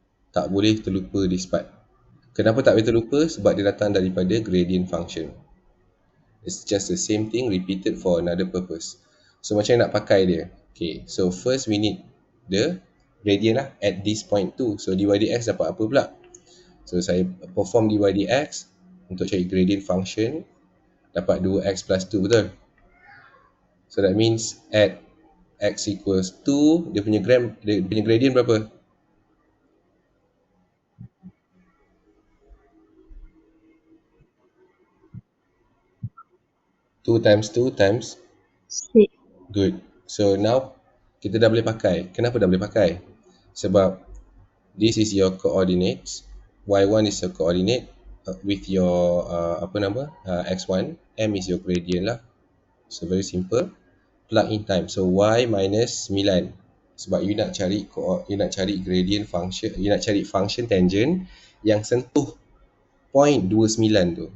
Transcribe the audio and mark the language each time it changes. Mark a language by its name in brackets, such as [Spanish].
[Malay] Tak boleh terlupa [English] this part. [Malay] Kenapa tak boleh terlupa? Sebab dia datang daripada gradient function. [English] It's just the same thing repeated for another purpose. So [Malay] macam mana nak pakai dia? [English] Okay, so first we need the gradient lah at this point too. [Malay] So dy dx dapat apa pula? So saya perform dy dx untuk cari gradient function, dapat 2x plus 2, betul? [English] So that means at x equals 2, [Malay] dia punya gradient berapa? [English] 2 times 2 times 6. good. [Malay] So now kita dah boleh pakai. Kenapa dah boleh pakai? Sebab [English] this is your coordinates. Y1 is your coordinate with your x1. M is your gradient lah. So very simple. Plug in time. So y minus 9. [Malay] Sebab you nak cari gradient function, you nak cari function tangent yang sentuh point 29 tu.